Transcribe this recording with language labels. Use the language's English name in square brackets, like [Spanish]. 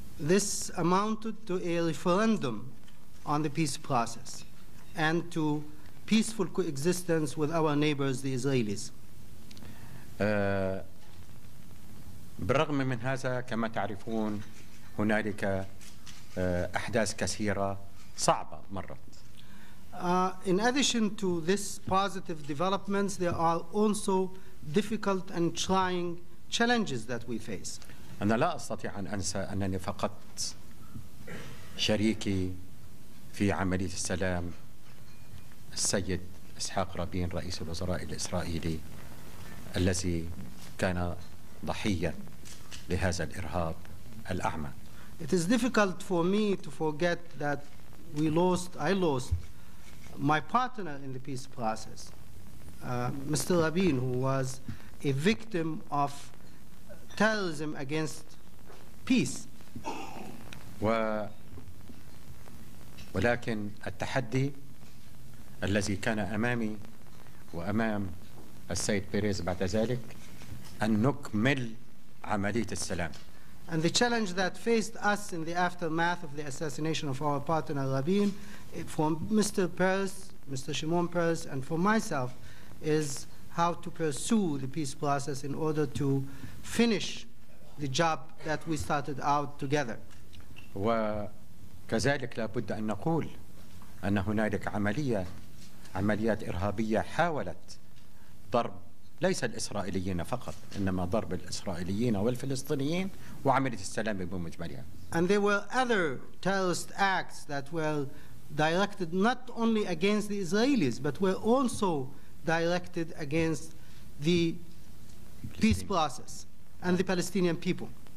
[English] This amounted to a referendum on the peace process and to peaceful coexistence with our neighbors, the Israelis. [Arabic] بالرغم من هذا كما تعرفون هنالك أحداث كثيرة صعبة مرت. [English] In addition to this positive developments, there are also difficult and trying challenges that we face. [Arabic] أنا لا أستطيع أن أنسى أنني فقدت شريكي في عملية السلام السيد إسحاق رابين رئيس الوزراء الإسرائيلي الذي كان ضحية لهذا الإرهاب الأعمى. [English] It is difficult for me to forget that I lost my partner in the peace process, Mr. Rabin, who was a victim of terrorism against peace. [Arabic] ولكن التحدي الذي كان أمامي وأمام السيد بيريز بعد ذلك أن نكمل عملية السلام. [English] And the challenge that faced us in the aftermath of the assassination of our partner Rabin, for Mr. Peres, Mr. Shimon Peres, and for myself, is how to pursue the peace process in order to finish the job that we started out together. [Arabic] وكذلك لابد أن نقول أن هنالك عمليات إرهابية حاولت ضرب ليس الإسرائيليين فقط إنما ضرب الإسرائيليين والفلسطينيين وعملية السلام بمجملها. [English] And there were other terrorist acts that were directed not only against the Israelis but were also directed against the peace process and the Palestinian people.